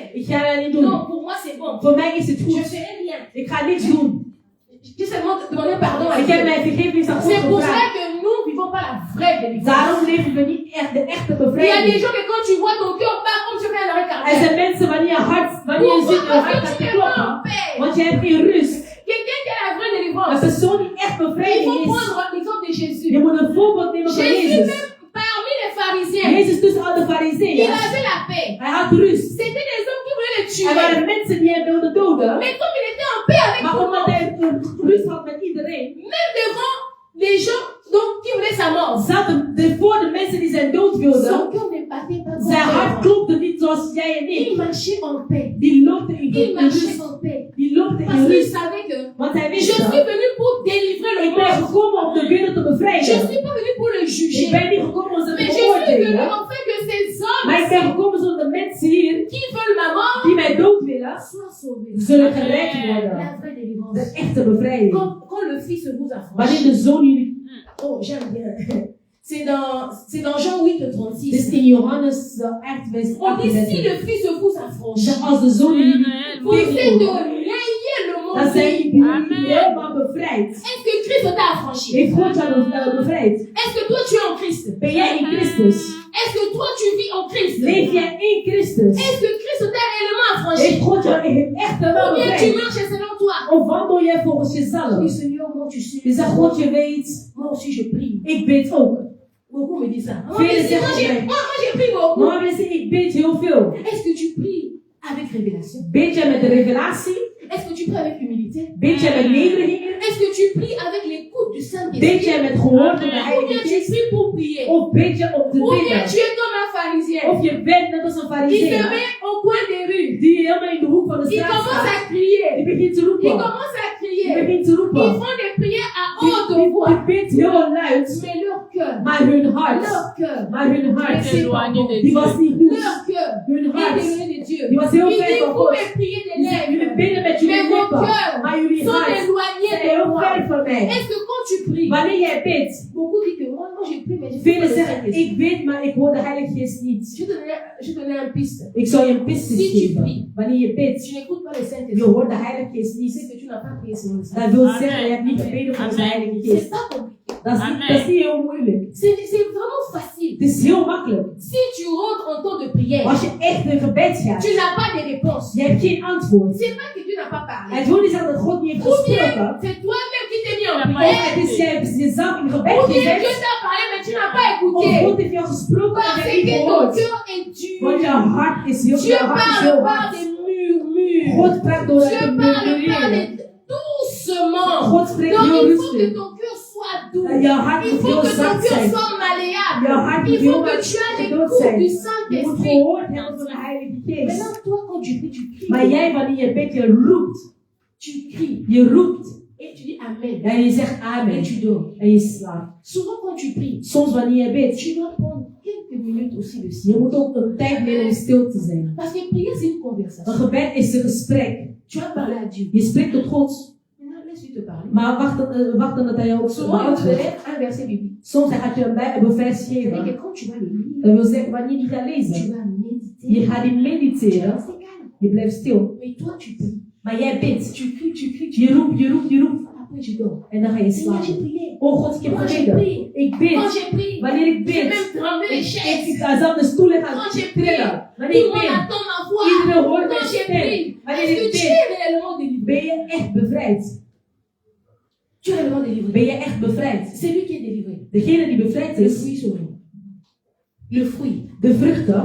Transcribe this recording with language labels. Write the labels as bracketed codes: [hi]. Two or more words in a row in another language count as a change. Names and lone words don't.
[nl] Ik ga dat niet doen. [fr] Non, pour moi, c'est bon. [nl] Voor mij is het [fr] Je [nl] goed. [fr] ferai rien. [nl] Ik ga niks doen. [fr] J'ai seulement demandé pardon à [nl] Ik heb [fr] Dieu. [nl] mijn vergeving aan God [fr] C'est pour ça [nl] gevraagd. [fr] que nous ne vivons pas la vraie délivrance. [nl] Daarom leven we niet echt de echte [fr] Il y a des [nl] bevrijding. [fr] gens que quand tu vois ton cœur bat comme tu fais un arrêt [nl] Er [fr] cardiaque. [nl] zijn mensen wanneer je hart, wanneer je ziet je [fr] Pourquoi? [nl] hart [fr] Parce [nl] gaat [fr] que [nl] te [fr] tu n'es pas [nl] kloppen. [fr] en paix. [nl] Want je hebt geen rust. [fr] Quelqu'un qui a la vraie [nl] Een [fr] délivrance. [nl] persoon die echt [fr] Il [nl] bevrijding [fr] faut [nl] is. [fr] prendre l'exemple de Jésus. [nl] Je moet een voorbeeld nemen van [fr] Jésus, [nl] Jezus. [fr] même parmi les pharisiens, [nl] Jezus tussen al de [fr] il [nl] fariseeën. [fr] avait la paix. [nl] Hij had rust. [fr] C'était des hommes qui voulaient le [nl] Er [fr] tuer. [nl] waren mensen die hem wilden doden. [fr] Mais comme il était en paix avec [nl] Maar [fr] tout le [nl] omdat [fr] monde, [nl] hij rust had met iedereen. [fr] même devant les gens donc, qui voulaient sa mort, [nl] Voor de mensen die zijn dood [fr] son [nl] wilden. [fr] cœur ne battait pas comme [nl] Zijn hart [fr] ça. [nl] klopte niet zoals jij en [fr] Il [nl] ik. [fr] marchait en paix. [nl] Die loopte in [fr] Il marchait [nl] rust. [fr] en paix. [nl] Die loopte [fr] Parce [nl] in [fr] qu'il [nl] rust. [fr] savait que [nl] Want hij [fr] je [nl] wist [fr] suis [nl] dat. [fr] venu pour délivrer le [nl] Ik ben [fr] monde. [nl] gekomen om de wereld te [fr] Je [nl] bevrijden. [fr] suis pas venu pour le [nl] Ik [fr] juger. [nl] ben niet gekomen om ze [fr] Mais [nl] te [fr] je suis venu [nl] beoordelen. [fr] en fait que ces [nl] Maar ik ben [fr] hommes [nl] gekomen zodat de mensen hier [fr] qui veulent ma mort [nl] die mij dood willen, [fr] soient sauvés. [nl] zullen gered worden. [fr] La vraie délivrance. [nl] De echte bevrijding. [fr] Quand le Fils vous a [nl] Wanneer [fr] franchi. [nl] de zoon jullie. [fr] Oh, j'aime bien. C'est dans Jean 8, [nl] Dus [fr] 36. [nl] in Johannes 8, [fr] vers On dit si [nl] 38. [fr] le Fils vous a franchi, [nl] Als de zoon jullie [fr] vous êtes de [nl] tegenkomen, [fr] rayer le [nl] dan [fr] monde. [nl] zijn jullie helemaal bevrijd. [fr] Est-ce que Christ t'a affranchi? [nl] Heeft God jou bevrijd? [fr] Est-ce que toi tu es en Christ? [nl] Ben jij in Christus? [fr] Est-ce que toi tu vis en Christ? [nl] Leef jij in Christus? [fr] Est-ce que Christ t'a réellement affranchi? [nl] Heeft God jou echt wel [fr] Ou bien tu [nl] bevrijd? [fr] marches selon toi? [nl] Of wandel jij volgens jezelf? [fr] Oui, Seigneur, moi tu sais. [nl] Je zegt, God, je weet, [fr] Moi aussi je prie. [nl] ik bid ook. [fr] Beaucoup me disent ça. Moi, Fais les mais moi, efforts. moi, j'ai pris beaucoup. [nl] Maar mensen, ik bid heel veel. [fr] Est-ce que tu pries avec révélation? [nl] Bid jij met de revelatie? [fr] Est-ce que tu pries avec humilité? [nl] Bid jij met nederiging? [fr] Est-ce que tu pries avec l'écoute du [nl] Bid [fr] Saint-Esprit? [nl] jij met gehoor van de [fr] Ou bien [nl] Heilige [fr] tu [nl] Geest? [fr] pries pour prier? [nl] Of bid je om te [fr] Ou bien [nl] bidden? [fr] tu es comme un pharisien [nl] Of je bent net als een [fr] qui se [nl] fariseer [fr] met au coin des rues. [nl] die helemaal in de hoek van de [fr] Il [nl] straat [fr] commence [nl] staat. [fr] à crier. [nl] Die begint te [fr] Il [nl] roepen. [fr] commence à [nl] Die [fr] crier. [nl] begint te [fr] Ils [nl] roepen. [fr] font des prières à haute [nl] Die [fr] voix. [nl] bidt heel luid. [fr] Mais leur cœur, [nl] Maar hun hart, [fr] leur cœur, [nl] maar hun hart, [fr] Éloigné de [nl] die [fr] Dieu. [nl] was niet goed. [fr] leur cœur [nl] Hun [fr] est [nl] hart, [fr] éloigné de Dieu. [nl] die was heel [fr] Il [nl] ver [fr] dit, [nl] van [fr] vous [nl] God. [fr] me priez des [nl] Jullie [fr] lèvres, [nl] bidden met jullie [fr] mais vos [nl] lippen, [fr] cœurs [nl] maar jullie [fr] sont [nl] hart [fr] éloignés [nl] zijn [fr] de [nl] heel [fr] moi. [nl] ver van mij. [fr] Est-ce que quand tu pries, [nl] Wanneer jij bidt, [fr] beaucoup disent que moi j'ai pris, mais je [nl] velen zeggen, ik bid, maar ik hoor de Heilige Geest niet. [fr] Je te donnais un piste. [nl] Ik zal je een piste [fr] Si tu [nl] geven. [fr] pries, [nl] Wanneer je bidt, [fr] tu n'écoutes pas le [nl] je [fr] Saint-Esprit. [nl] hoort de Heilige Geest [fr] C'est [nl] niet. [fr] que tu n'as pas prié selon le [nl] Dat [fr] Saint-Esprit. [nl] wil [fr] Amen. [nl] zeggen, je hebt niet gebeden volgens de Heilige [fr] C'est [nl] Geest. [fr] pas compliqué. [nl] Dat is niet heel moeilijk. [fr] C'est vraiment facile. [nl] Het is heel makkelijk. [fr] Si tu rentres en temps de prière, [nl] Als je echt een gebed gaat, [fr] tu n'as pas de réponse. [nl] je hebt geen antwoord. [fr] C'est pas que Dieu n'a pas parlé. [nl] Het wil niet zeggen dat God niet heeft [fr] Ou bien [nl] gesproken. [fr] c'est toi-même qui t'es mis en La [nl] Of [fr] prière. [nl] het is jij jezelf in gebed [fr] Ou bien Dieu [nl] gezet. [fr] t'a parlé, mais tu n'as pas [nl] Of [fr] écouté. [nl] God heeft jou gesproken en [fr] Parce [nl] je hebt [fr] que [nl] niet [fr] ton [nl] gehoord. [fr] cœur est [nl] Want [fr] dur. [nl] jouw hart is heel, [fr] Dieu [nl] jouw hart is [fr] parle [nl] heel [fr] par [nl] hard. [fr] des murmures. [nl] God praat door [fr] Dieu [nl] het [fr] parle par [nl] murmureren. [fr] des doucement. [nl] God spreekt [fr] Donc [nl] heel [fr] il faut que [nl] rustig. [fr] ton cœur soit doux. [nl] En je hart [fr] Il [nl] moet [fr] faut [nl] heel [fr] que ton [nl] zacht [fr] cœur [nl] zijn. [fr] soit malléable. [nl] Je hart moet [fr] Il [nl] heel [fr] faut que tu aies les [nl] geduld [fr] coups [nl] zijn. [fr] du [nl] Je moet [fr] Saint-Esprit. [nl] gehoord hebben van de Heilige Geest. [fr] Maintenant, toi, quand tu pries, tu cries. [nl] Maar jij, wanneer je bidt, je roept. [fr] Tu cries. [nl] Je roept. [fr] Et tu dis Amen. [nl] En je zegt [fr] Et [nl] amen. [fr] tu dors. [nl] En je slaapt. [fr] Souvent, quand tu pries, [nl] Soms wanneer je bidt, [fr] tu dois prendre quelques minutes aussi de [nl] je [fr] silence. [nl] moet ook een tijd nemen om stil te zijn. [fr] Parce que prier, c'est une conversation. [nl] Een gebed is een gesprek. [fr] Tu vas parler à Dieu. [nl] Je spreekt tot God. [fr] Maintenant, laisse-lui te parler. [nl] Maar wacht dan dat hij jou ook [fr] Souvent, il [nl] beantwoordt. [fr] te lève un verset biblique. [nl] Soms gaat je een vers [fr] C'est que [nl] geven. [fr] quand tu vas le lire, [nl] Dat wil zeggen, wanneer je gaat [fr] tu [nl] lezen, [fr] vas méditer. [nl] je gaat die [fr] Tu vas [nl] mediteren. [fr] rester calme. [nl] Je blijft stil. [fr] Mais toi, tu pries. [nl] Maar jij bidt. [fr] Tu cries, tu cries, tu [nl] Je roept, je roept, je roept. [fr] Après, tu dors. [nl] En dan ga je [fr] Seigneur, j'ai [nl] slapen. [fr] prié. [nl] Oh God, ik heb [fr] Quand j'ai [nl] gebeden. [fr] prié. [nl] Ik [fr] Quand [nl] bid. [fr] j'ai prié. [nl] Wanneer ik [fr] J'ai [nl] bid. [fr] même tremblé les chaises. [nl] Ik ga zelf de stoelen gaan [fr] Quand j'ai prié. [nl] trillen. [fr] Tout [nl] Wanneer [fr] le [nl] ik [fr] monde [nl] bid. [fr] attend ma voix. [nl] Iedereen hoort mijn [fr] Quand j'ai [nl] stem. [fr] prié. [nl] Wanneer [fr] Est-ce que [nl] ik [fr] tu [nl] bid. [fr] es réellement délivré? [nl] Ben je echt bevrijd? [fr] Tu es réellement délivré. [nl] Ben je echt bevrijd? [fr] C'est lui qui est délivré. [nl] Degene die bevrijd [fr] Le [nl] is, [fr] fruit sourit. Le fruit, [nl] de vruchten,